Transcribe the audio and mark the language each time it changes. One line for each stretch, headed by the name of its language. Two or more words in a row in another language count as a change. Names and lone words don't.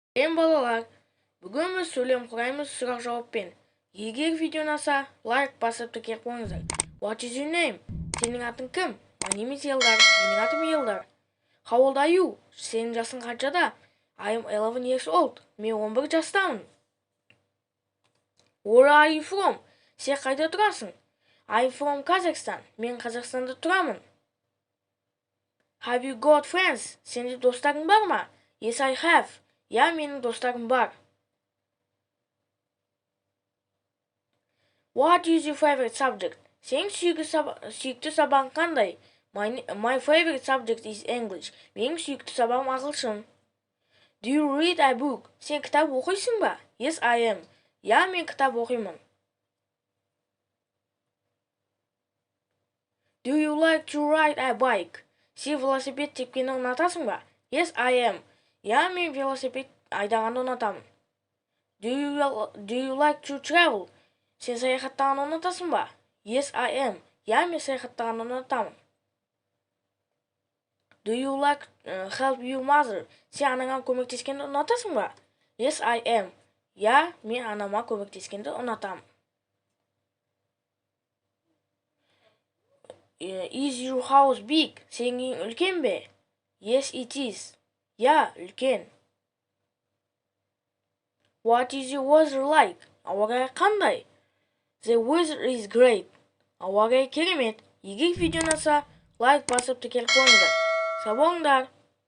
Kazakh: Балалар, бүгін біз сөйлем құраймыз сұрақ жауаппен. Егер видео ұнаса, лайк басып тіркеп қойыңыздар.
English: What is your name?
Kazakh: Сенің атың кім?
English: My name is Елдар.
Kazakh: Менің атым Елдар.
English: How old are you?
Kazakh: Сенің жасың қаншада?
English: I am 11 years old.
Kazakh: Мен 11 жастамын.
English: Where are you from?
Kazakh: Сен қайда тұрасың?
English: I am from Kazakhstan.
Kazakh: Мен Қазақстанда тұрамын.
English: Have you got friends?
Kazakh: Сенде достарың бар ма?
English: Yes, I have.
Kazakh: Я, менің достарым бар.
English: What is your favorite subject?
Kazakh: Сенің сүйікті сабағың қандай?
English: My favorite subject is English.
Kazakh: Менің сүйікті сабағым ағылшын.
English: Do you read a book?
Kazakh: Сен кітап оқисың ба?
English: Yes, I am.
Kazakh: Я, мен кітап оқимын.
English: Do you like to ride a bike?
Kazakh: Сен велосипед тепкені ұнатасың ба?
English: Yes, I am.
Kazakh: Я, мен велосипед айдағанды ұнатамын.
English: Do you like to travel?
Kazakh: Сен саяхаттағанды ұнатасың ба?
English: Yes, I am.
Kazakh: Я, мен саяхаттағанды ұнатамын.
English: Do you like help your mother?
Kazakh: Сен анаңа көмектескенді ұнатасың ба?
English: Yes, I am.
Kazakh: Я, мен анама көмектескенді ұнатамын.
English: Is your house big?
Kazakh: Сенің үйің үлкен бе?
English: Yes, it is.
Kazakh: Я, үлкен.
English: What is your weather like?
Kazakh: Ауа райы қандай?
English: The weather is great.
Kazakh: Ауа райы керемет. Егер видео ұнаса, лайк басып тіркеліп қойыңыздар. Сау болыңдар.